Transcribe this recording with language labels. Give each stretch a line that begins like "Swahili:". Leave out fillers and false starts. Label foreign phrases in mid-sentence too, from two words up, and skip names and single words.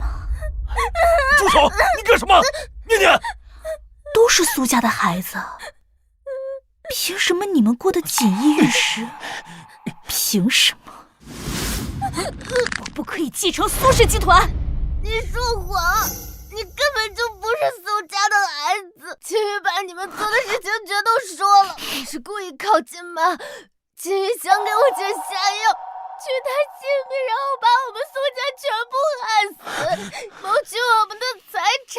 Chinese: 住手！你幹什麼？念念，都是蘇家的孩子，憑什麼你們過得錦衣玉食？憑什麼？我不可以繼承蘇氏集團？你說謊！你根本就不是蘇家的孩子。秦羽把你們做的事情全都說了，你是故意靠近嗎？秦羽想給我姐下藥，取他性命，然後把我們蘇家全部害死，謀取我們的財產。